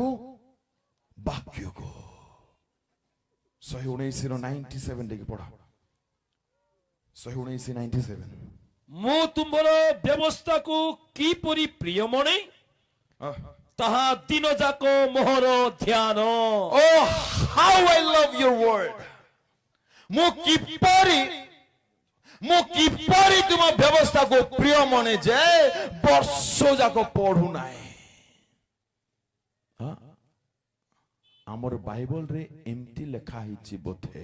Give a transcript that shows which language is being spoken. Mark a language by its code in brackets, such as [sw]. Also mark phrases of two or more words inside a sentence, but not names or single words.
[or] ବାକ୍ୟକୁ। 119:97 ଟିକେ ପଢ। 119:97। ମୁଁ ତୁମ୍ଭର ବ୍ୟବସ୍ଥାକୁ କିପରି ପ୍ରିୟ ମଣେ, ତାହା ଦିନ ଯାକ ମୋହର ଧ୍ୟାନ। [en] Oh, how I love your word. [or] ମୁଁ କିପରି ତୁମ ବ୍ୟବସ୍ଥାକୁ ପ୍ରିୟ ମନେ ଯେ ବର୍ଷ ଯାକ ପଢୁ ନାହିଁ। ଆମର ବାଇବଲରେ ଏମିତି ଲେଖା ହେଇଛି ବୋଧେ।